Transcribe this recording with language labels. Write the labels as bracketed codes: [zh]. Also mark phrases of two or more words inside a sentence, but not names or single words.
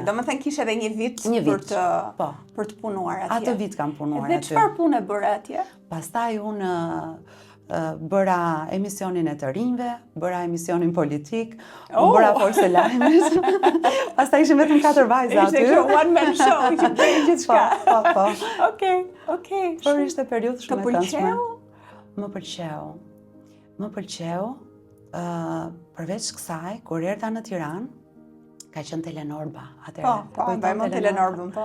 [sq] Domethënë kishe edhe një vit për të punuar atje. Atë vit kam punuar atje. Dhe çfarë pune bëre atje? Pastaj unë bëra emisionin e të rinjve, bëra emisionin politik, bëra forse lajmet. Pastaj ishim vetëm 4 vajza aty. Ishte kjo [en] one man show [sq] që bëjë gjithçka. Po. Okej. Por ishte periudhë shumë e këndshme. Më pëlqeu, përveç kësaj, kur erdha në Tiranë, ka qenë Telenorba atëherë. Po, mbajmë Telenorbën, po.